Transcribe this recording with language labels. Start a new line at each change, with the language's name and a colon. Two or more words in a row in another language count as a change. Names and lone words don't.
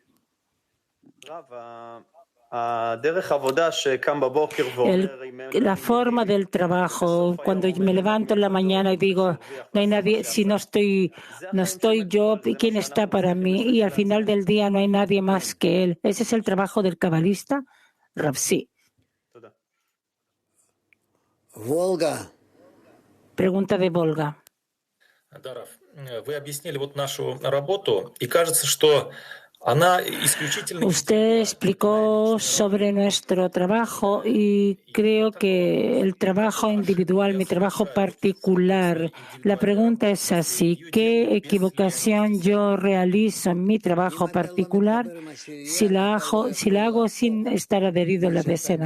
Spanish: La forma del trabajo, cuando me levanto en la mañana y digo, no hay nadie, si no estoy yo, ¿quién está para mí? Y al final del día no hay nadie más que Él. ¿Ese es el trabajo del cabalista? Rav, sí. Volga. Pregunta de Volga.
Russian: Вы объяснили вот нашу работу, и кажется, что
Spanish: Usted explicó sobre nuestro trabajo y creo que el trabajo individual, mi trabajo particular, la pregunta es así, ¿qué equivocación yo realizo en mi trabajo particular si la hago sin estar adherido a la decena?